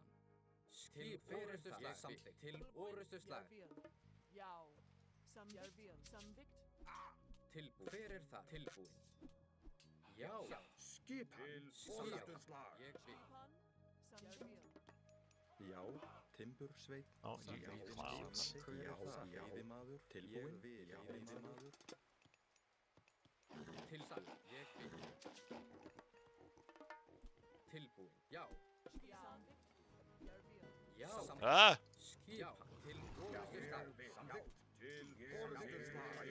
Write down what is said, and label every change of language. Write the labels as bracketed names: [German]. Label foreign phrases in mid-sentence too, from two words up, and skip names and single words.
[Icelandic] Til orrustuslag. Samþykkt. Til orrustuslag. Ég vil. Já. Ég vil. Samþykkt. Tilbúin. Hver þar? Tilbúin. Já. Skipan. Til orrustuslag. Ég vil. Skipan. Samþykkt. Já, timbursveit. [English] Oh, you go clowns. [Icelandic] Já, veiðimaður. Tilbúin. Já, veiðimaður. Tilbúin. Ég vil. Tilbúin. Já. Samþykkt. Ég vil. Já. Ah! Skipan. Til orrustuslag. Samþykkt. Til orrustuslag.